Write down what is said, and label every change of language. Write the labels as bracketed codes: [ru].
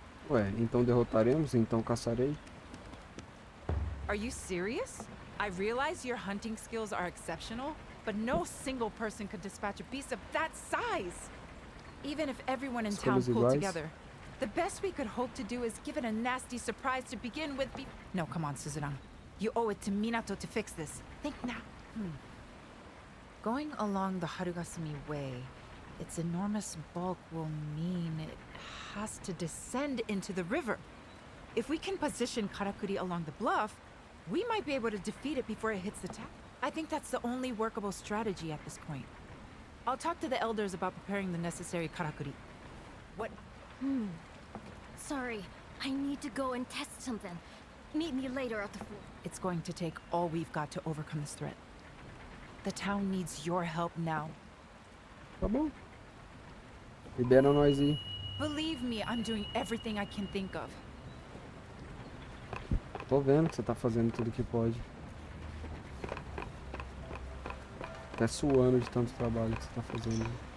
[pt] Ué, então derrotaremos, então caçarei. [en] Are you serious? I realize your hunting skills are exceptional, but no single person could dispatch a beast of that size! Even if everyone in town [pt] Escolhas [en] pulled [pt] iguais. [en] together. The best we could hope to do is give it a nasty surprise to begin with. No, come on, Suzuran. You owe it to Minato to fix this. Think now. Going along the Harugasumi Way, its enormous bulk will mean it has to descend into the river. If we can position Karakuri along the bluff, we might be able to defeat it before it hits the town. I think that's the only workable strategy at this point. I'll talk to the elders about preparing the necessary Karakuri. What? Sorry, I need to go and test something. Meet me later at the fort. It's going to take all we've got to overcome this threat. The town needs your help now. [pt] Tá bom. Libera nós aí. [en] Believe me, I'm doing everything I can think of. [pt] Tô vendo que você tá fazendo tudo que pode. Até suando de tanto trabalho que você tá fazendo.